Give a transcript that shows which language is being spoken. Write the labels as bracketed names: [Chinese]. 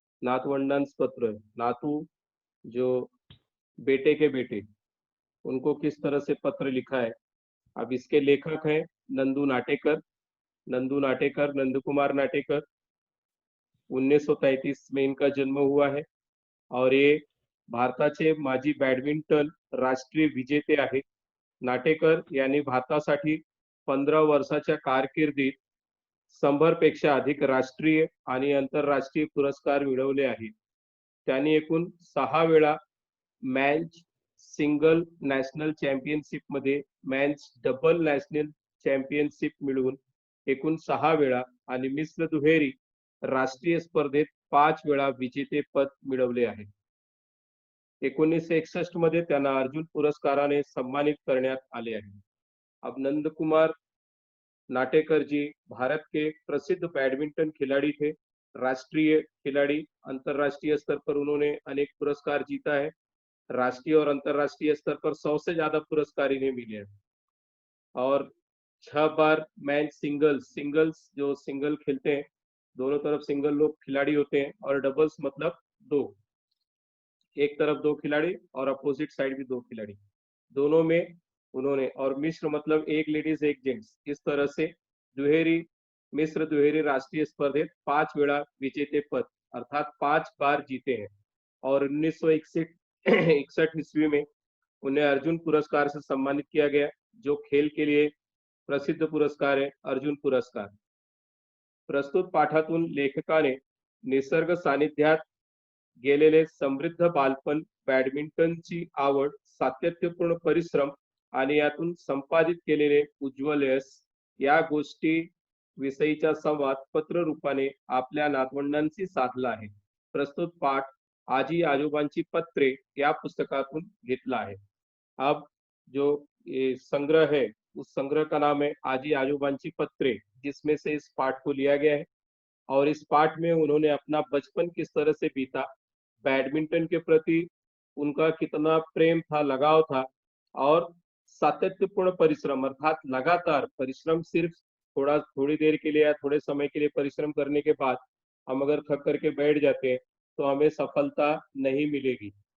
[Marathi] नातवंडांस पत्र, [Hindi] नातू जो बेटे के बेटे, उनको किस तरह से पत्र लिखा है। अब इसके लेखक हैं नंदू नाटेकर। नंदू कुमार नाटेकर। 1933 में इनका जन्म हुआ है और ये [Marathi] भारताचे माजी बॅडमिंटन राष्ट्रीय विजेते आहेत। नाटेकर यांनी भारतासाठी 15 वर्षाच्या कारकिर्दीत 100 पेक्षा अधिक राष्ट्रीय आणि आंतरराष्ट्रीय पुरस्कार मिळवले आहेत। त्यांनी एकूण 6 वेळा मॅच सिंगल नॅशनल चॅम्पियनशिप मध्ये मॅच डबल नॅशनल चॅम्पियनशिप मिळवून एकूण 6 वेळा आणि मिश्र दुहेरी राष्ट्रीय स्पर्धेत 5 वेळा विजेतेपद मिळवले आहे। 1961 मध्ये त्यांना अर्जुन पुरस्काराने सन्मानित करण्यात आले आहे। [Hindi] अब नंद कुमार नाटेकर जी भारत के प्रसिद्ध बैडमिंटन खिलाड़ी थे, राष्ट्रीय खिलाड़ी। अंतरराष्ट्रीय स्तर पर उन्होंने अनेक पुरस्कार जीता है। राष्ट्रीय और अंतरराष्ट्रीय स्तर पर 100 से ज्यादा पुरस्कार इन्हें मिले हैं और 6 बार मैच सिंगल्स जो सिंगल खेलते हैं, दोनों तरफ सिंगल लोग खिलाड़ी होते हैं, और डबल्स मतलब दो, एक तरफ 2 खिलाड़ी और अपोजिट साइड भी 2 खिलाड़ी, दोनों में उन्होंने, और मिश्र मतलब एक लेडीज एक जेंट्स, इस तरह से [Marathi] दुहेरी मिश्र दुहेरी राष्ट्रीय स्पर्धेत 5 वेळा विजेतेपद [Hindi] अर्थात 5 बार जीते हैं। और 1961 ईस्वी में उन्हें अर्जुन पुरस्कार से सम्मानित किया गया, जो खेल के लिए प्रसिद्ध पुरस्कार है, अर्जुन पुरस्कार। [Marathi] प्रस्तुत पाठातून लेखकाने निसर्ग सानिध्यात गेलेले समृद्ध बालपण, बॅडमिंटनची आवड, सातत्यपूर्ण परिश्रम आणि यातून संपादित केलेले उज्ज्वल यश या गोष्टी विषयीचा संवाद पत्र रूपाने आपल्या नातवंडांशी साधला आहे। प्रस्तुत पाठ आजी आजोबांची पत्रे या पुस्तकातून घेतला है। [Hindi] अब जो ये संग्रह है, उस संग्रह का नाम है आजी आजोबांची पत्रे, जिसमें से इस पाठ को लिया गया है। और इस पाठ में उन्होंने अपना बचपन किस तरह से बीता, बैडमिंटन के प्रति उनका कितना प्रेम था, लगाव था, और सातत्यपूर्ण परिश्रम अर्थात लगातार परिश्रम, सिर्फ थोड़ी देर के लिए या थोड़े समय के लिए परिश्रम करने के बाद हम अगर थक करके बैठ जाते हैं तो हमें सफलता नहीं मिलेगी।